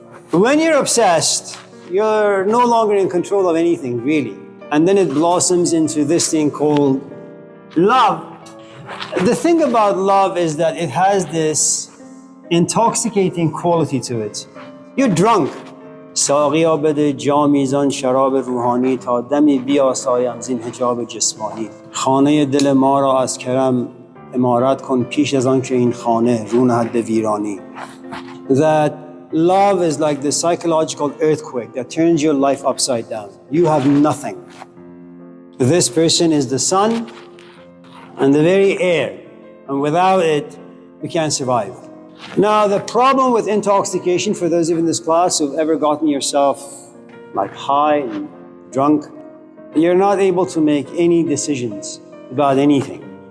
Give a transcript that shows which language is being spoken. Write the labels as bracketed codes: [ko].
[en] When you're obsessed, you're no longer in control of anything, really. And then it blossoms into this thing called love. The thing about love is that it has this intoxicating quality to it. You're drunk. [fa] ساقیا بده جامی زان شراب روحانی تا دمی بیاسایم زین حجاب جسمانی خانه دل ما را از کرم عمارت کن پیش از آن که این خانه رو نهد به ویرانی. [en] That love is like the psychological earthquake that turns your life upside down. You have nothing. This person is the sun and the very air, and without it, we can't survive. Now, the problem with intoxication, for those of you in this class who've ever gotten yourself like high and drunk, you're not able to make any decisions about anything.